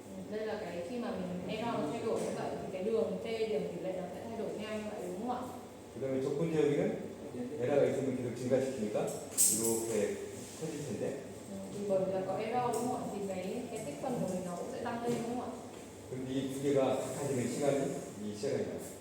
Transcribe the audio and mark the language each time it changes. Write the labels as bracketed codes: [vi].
[vi] Đây là cái khi mà mình error nó thay đổi như vậy thì cái đường t điểm tỷ lệ nó sẽ thay đổi theo như vậy đúng không ạ? [ko] 그다음에 적분 지역에는 에라가 있으면 계속 증가시키니까 이렇게 커질 텐데 [vi] Thì bởi vì là có error đúng không ạ? Thì cái tích phân của mình nó cũng sẽ tăng lên đúng không ạ? [ko] 그런데 이 두 개가 같아지는 시간이 이 시간이다.